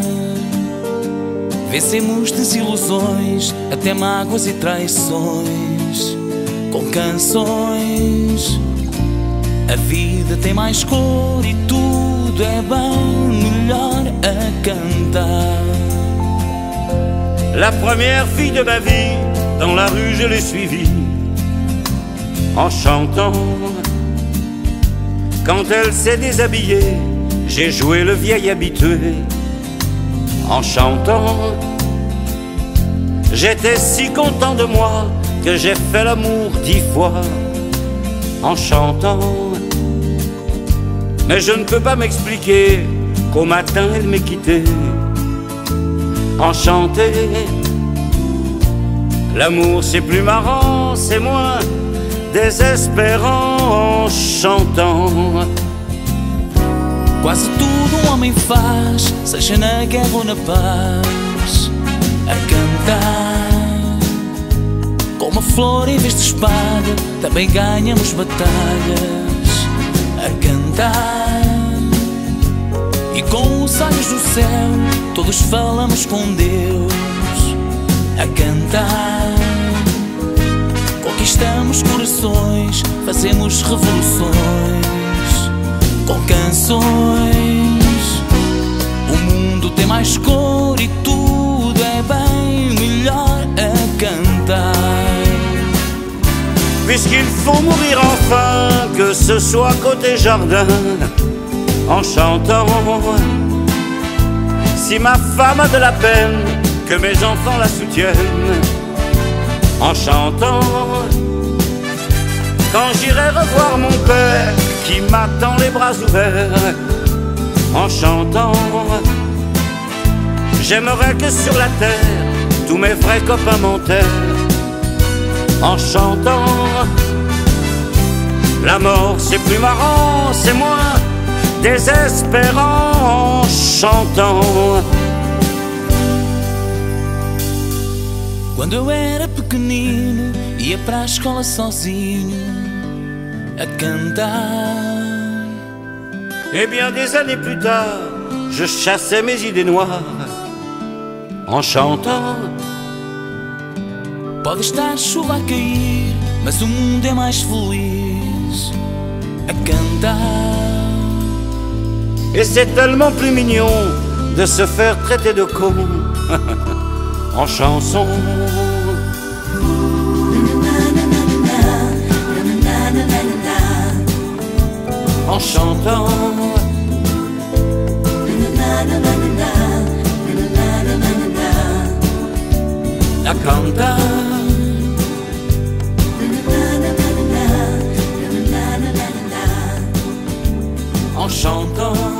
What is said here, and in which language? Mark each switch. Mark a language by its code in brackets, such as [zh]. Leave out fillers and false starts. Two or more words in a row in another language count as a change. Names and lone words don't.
[pt] Vencemos desilusões, até mágoas e traições, com canções. A vida tem mais cor e tudo é bem melhor a cantar. [fr] La première fille de ma vie, dans la rue je l'ai suivie en chantant. Quand elle s'est déshabillée, j'ai joué le vieil habitué en chantant. J'étais si content de moi que j'ai fait l'amour 10 fois en chantant. Mais je ne peux pas m'expliquer qu'au matin elle m'ait quitté. Enchanté, l'amour c'est plus marrant, c'est moins désespérant en chantant. [pt] Quase tudo homem faz, seja na guerra ou na paz, a cantar. Como a flor em vez de espada, também ganhamos batalhas a cantar. E com os olhos do céu, todos falamos com Deus a cantar. Conquistamos corações, fazemos revoluções com canções. O mundo tem mais cor e tudo é bem melhor a cantar. [fr] Puisqu'il faut mourir enfin, que ce soit côté jardin, en chantant. Si ma femme a de la peine, que mes enfants la soutiennent, en chantant. Quand j'irai revoir mon père, qui m'attend les bras ouverts, en chantant. J'aimerais que sur la terre, tous mes vrais copains m'enterrent, en chantant. La mort c'est plus marrant, c'est moins désespérant en chantant. [pt] Quando eu era pequenino, ia para a escola sozinho a cantar. [fr] Et bien des années plus tard, je chassais mes idées noires en chantant. [pt] Pode estar chuva a cair, mas o mundo é mais feliz a cantar. [fr] Et c'est tellement plus mignon de se faire traiter de con en chanson. En chantant. [pt] A cantar. [fr] En chantant.